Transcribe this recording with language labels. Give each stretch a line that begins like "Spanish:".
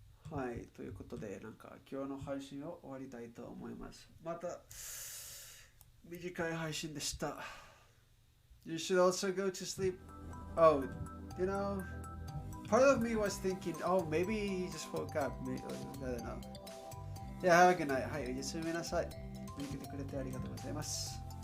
Japanese: はい、ということで、なんか今日の配信を終わりたいと思います。また短い配信でした。
English: You should also go to sleep. Oh, you know, part of me was thinking, oh, maybe he just woke up. Maybe, I don't know. Yeah, have a good night.
Japanese: はい、おやすみなさい。見てくれてありがとうございます。